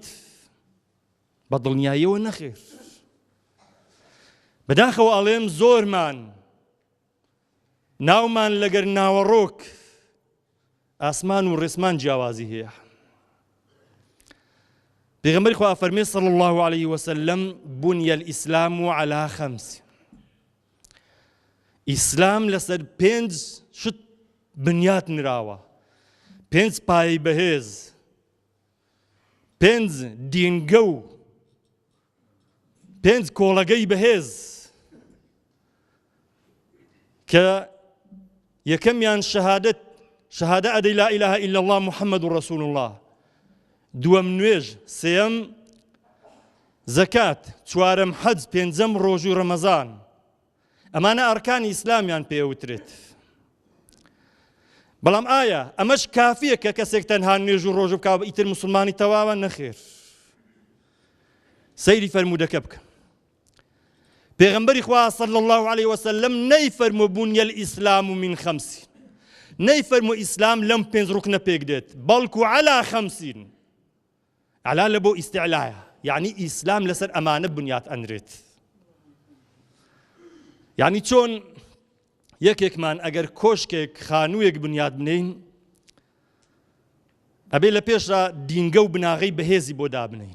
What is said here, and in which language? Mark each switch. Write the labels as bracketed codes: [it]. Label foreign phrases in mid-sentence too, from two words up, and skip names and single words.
[ckb] بە دڵنیاییەوە نەخێر. بەداخەوە ئەڵێم زۆرمان ناومان لەگەر ناوەڕۆک ئاسمان و ڕێسمان جیاوازی هەیە. پێغەمبەری خوا فەرمێ [ar] صلی الله عليه وسلم بني الإسلام على 5. [ckb] ئیسلام لەسەر 5 شت بنیات نراوە، 5 پایەی بەهێز، 5 دینگە و 5 کۆڵەگەی بەهێز کە یەکەمیان شەهادە ئەدەی [ar] لا إله إلا الله محمد رسول الله، [ckb] دووەم نوێژ، سێەم زەکات، چوارەم حەج، پێنجەم ڕۆژوو ڕەمەزان. ئەمانە ئەرکانی ئیسلامیان پێوترێت. بەڵام ئایا ئەمەش کافیە کە کەسێک تەنها نوێژ و ڕۆژ بکات ئیتر مسلمانی تەواوە؟ نەخێر. سەیری فەرموودەکە بکە. پێغەمبەری خوا [ar] صلی الله عليه وسلم نەیفەرموو بني الإسلام من 5، [ckb] نەیفەرموو ئیسلام لەم 5 ڕوکنە پێک دێت، بەڵکو على 50. علا لە بۆ ئیستیعلایە، یعنی ئیسلام لەسەر ئەمانە بنیات ئەنرێت. یعنی چۆن یەکێکمان ئەگەر کۆشکێک خانوویەک بنیات بنین، ئەبێ لە پێشدا دینگە و بناغەی بەهێزی بۆ دابنین.